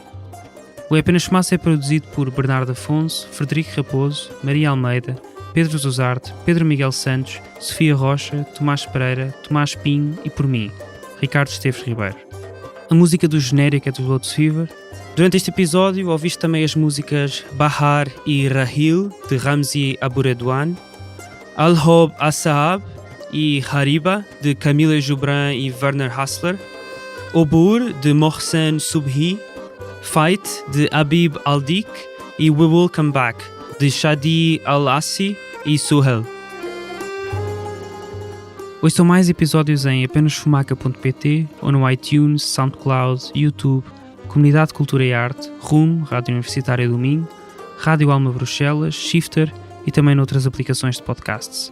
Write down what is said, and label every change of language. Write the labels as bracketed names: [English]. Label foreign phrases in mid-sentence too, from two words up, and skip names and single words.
[Portuguese] O É Apenas Fumaça é produzido por Bernardo Afonso, Frederico Raposo, Maria Almeida, Pedro Zuzarte, Pedro Miguel Santos, Sofia Rocha, Tomás Pereira, Tomás Pinho e por mim, Ricardo Esteves Ribeiro. A música do genérico é do Lotus Fever. Durante este episódio ouviste também as músicas Bahar e Rahil, de Ramzi Aburedwan, Al-Hob As-Saab e Hariba, de Camila Joubran e Werner Hassler, Obur, de Mohsen Subhi, Fight, de Habib Aldik e We Will Come Back, de Shadi Al-Assi e Suhel. Ouçam mais episódios em apenasfumaca.pt ou no iTunes, SoundCloud, YouTube, Comunidade de Cultura e Arte, RUM, Rádio Universitária do Minho, Rádio Alma Bruxelas, Shifter e também noutras aplicações de podcasts.